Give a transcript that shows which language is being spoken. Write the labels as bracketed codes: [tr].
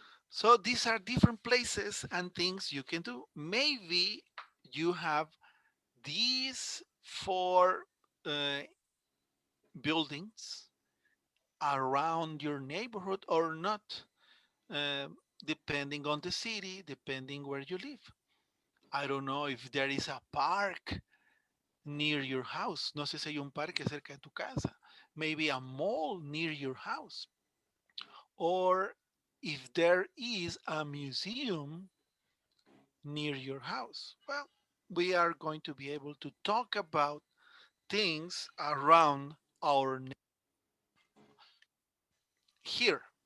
[en] So these are different places and things you can do. Maybe you have these four buildings around your neighborhood or not, uh, depending on the city, depending where you live. I don't know if there is a park near your house. [es] No sé si hay un parque cerca de tu casa. [en] Maybe a mall near your house. Or if there is a museum near your house. Well, we are going to be able to talk about things around our here.